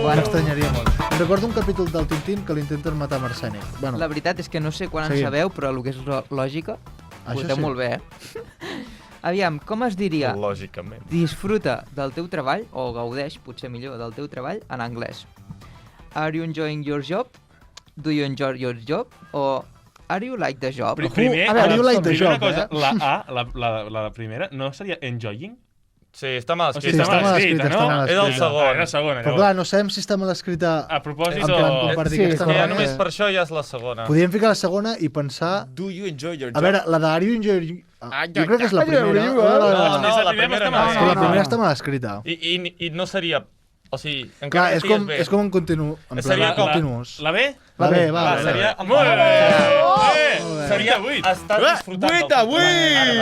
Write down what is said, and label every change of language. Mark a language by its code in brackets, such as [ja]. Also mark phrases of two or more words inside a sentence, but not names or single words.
[ca] M'estranyaria molt. Recordo un capítol del Tintín que l'intenten matar amb arsènic. Bueno, La veritat és que no sé quan en Seguim. sabeu, però el que és lògica, ho Això teniu sí. molt bé, Aviam, com es diria Lògicament. disfruta del teu treball, o gaudeix, potser millor, del teu treball en anglès? [en] Are you enjoying your job? Do you enjoy your job? O are you like the job? [ca] Primer, a veure, [en] you like the [ca] primera [en] job, [ca] cosa, eh? la A, la primera, no seria enjoying? Sí, està mal O escrit. sigui, està mal escrit, no? està mal És el escrit. segon. Era la segona, Però llavors. clar, no sabem si està mal escrita A propòsit en plan o... com per dir Sí, que està correcte. Ja mal. només per això ja és la segona. Podríem ficar la segona i pensar... [en] Do you enjoy your [ca] A veure, la de [en] Are you enjoying... [ca] Jo crec que és la primera. No, la primera no. És que la primera està mal escrita. I no seria... O sigui, Clar, encara és que com, estigués bé. és com un continu. En plan, Seria com- continuous. La B? La B, va. Ah, la B. seria... Molt bé! Seria... 8. Estàs disfrutant del 8 a teu treball ara